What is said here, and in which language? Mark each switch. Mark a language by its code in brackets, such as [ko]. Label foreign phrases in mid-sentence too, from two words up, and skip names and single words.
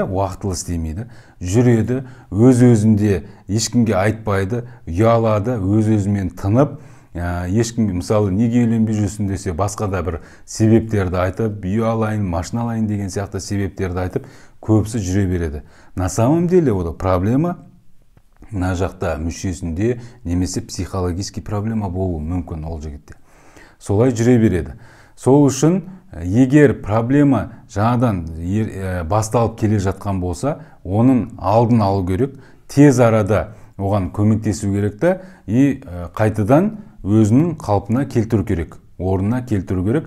[kk] Уақытылы істемейді, жүреді, өз-өзінде ешкімге айтпайды, ұялады, өз-өзімен тынып, ешкімге, мысалы, неге үйленбей жүрсің десе, басқа да бір себептерді айтып, үй алайын, машина алайын деген сияқты себептерді айтып, көбісі жүре береді. [ru] На самом деле, [kk] ол проблема мына жақта мүшесінде немесе психологический проблема болуы мүмкін ол жігітте. Солай жүре береді. Сол үшін егер проблема жаңадан басталып келе жатқан болса, оның алдын алу керек, тез арада оған көмектесу керек та, и қайтадан өзінің қалпына келтіру керек, орнына келтіру керек.